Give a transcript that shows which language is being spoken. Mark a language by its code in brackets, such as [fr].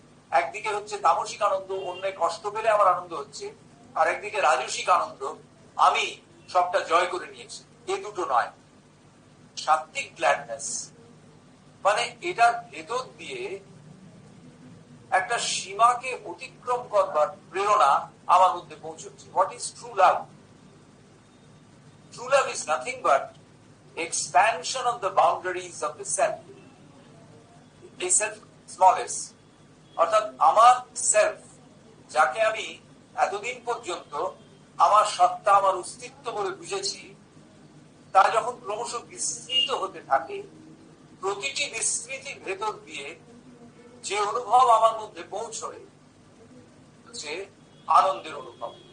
[bn] একদিকে হচ্ছে তামসিক আনন্দ, অন্য কষ্ট পেলে আমার আনন্দ হচ্ছে, আর একদিকে রাজসিক আনন্দ, আমি সবটা জয় করে নিয়েছি। এ দুটো নয়। সাত্ত্বিক গ্ল্যাডনেস মানে এটার ভেতর দিয়ে একটা সীমাকে অতিক্রম করবার প্রেরণা আমার মধ্যে পৌঁছচ্ছে। [en] What is true love? True love is nothing but expansion of the boundaries of the self. [bn] এই সেলফ, স্মল এস, অর্থাৎ আমার সেলফ, যাকে আমি এতদিন পর্যন্ত আমার সত্তা, আমার অস্তিত্ব বলে বুঝেছি, তা যখন ক্রমশ বিস্তৃত হতে থাকে, প্রতিটি বিস্তৃতির ভেতর দিয়ে যে অনুভব আমার মধ্যে পৌঁছয় হচ্ছে আনন্দের অনুভব।